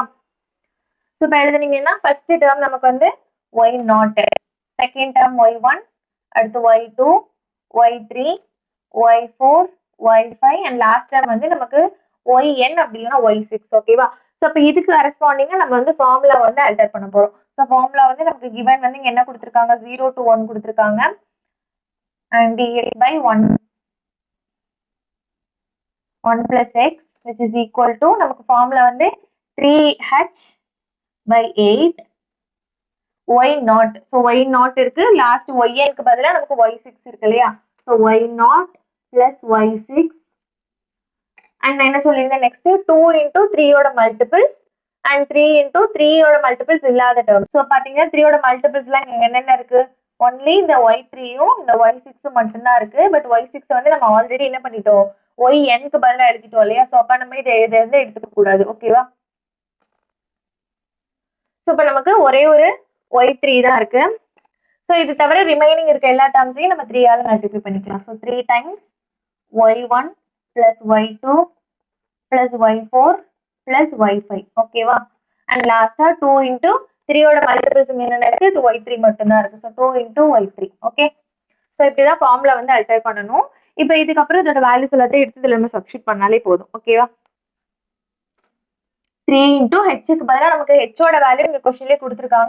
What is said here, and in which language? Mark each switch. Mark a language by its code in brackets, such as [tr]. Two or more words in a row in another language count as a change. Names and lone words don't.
[ta] ஸோ இப்போ எழுதுனீங்கன்னா [en] first term [ta] நமக்கு வந்து y0, [en] second term [ta] y1, அடுத்து y2 y3 y4 y5 [en] and last term [ta] வந்து நமக்கு yn அப்படி இல்லைன்னா y6. ஓகேவா? ஸோ இப்போ இதுக்கு கரஸ்பாண்டிங்கா நம்ம வந்து ஃபார்முலா வந்து அல்டர் பண்ண போறோம். ஸோ ஃபார்முலா வந்து நமக்கு கிவன் வந்து இங்க என்ன கொடுத்துருக்காங்க, 0 to 1 கொடுத்துருக்காங்க. அண்ட் d/1 1 [en] plus x which is equal to [ta] நமக்கு ஃபார்முலா வந்து 3h by 8 y0. ஸோ y0 இருக்கு, லாஸ்ட் yn க்கு பதிலா நமக்கு y6 இருக்கு இல்லையா? ஸோ y0 plus y6 அண்ட் என்ன சொல்லியிருந்தேன், நெக்ஸ்ட் 2 into 3யோட மல்டிபிள்ஸ் அண்ட் 3 into 3யோட மல்டிபிள்ஸ் இல்லாத டேர்ம். ஸோ பாத்தீங்கன்னா 3யோட மல்டிபிள்ஸ்லாம் இங்க என்னென்ன இருக்கு, ஒன்லி இந்த y3யும் இந்த y6 மட்டும்தான் இருக்கு. பட் y6 வந்து நம்ம ஆல்ரெடி என்ன பண்ணிட்டோம், yn-க்கு பதிலாக எழுதிட்டோம் இல்லையா? ஸோ அப்ப நம்ம இதை வந்து எடுத்துக்க கூடாது. ஓகேவா? ஸோ இப்போ நமக்கு ஒரே ஒரு y3 தான் இருக்கு. ஸோ இது தவிர ரிமைனிங் இருக்க எல்லா டேர்ம்ஸையும் நம்ம 3ஆல மல்டிப்ளை பண்ணிக்கலாம். [en] ஸோ 3 times y1 plus y2 plus y4 plus y5. [ta] ஓகேவா? அண்ட் லாஸ்டா 2 into 3யோட மல்டிபிள்ஸ் என்னென்ன இருக்கு, இது y3 மட்டும்தான் இருக்கு. [en] ஸோ 2 into y3. okay, so [ta] இப்படிதான் ஃபார்முலா வந்து அல்டர் பண்ணணும். இப்போ இதுக்கப்புறம் இதோட வேல்யூஸ் எல்லாத்தையும் எடுத்து இதுல நம்ம சப்ஸ்டிட் பண்ணாலே போதும். ஓகேவா? 3 into ஹெச்சுக்கு பதிலாக நமக்கு ஹெச்சோட வேல்யூ இங்க கொஸ்டின்லேயே கொடுத்துருக்காங்க.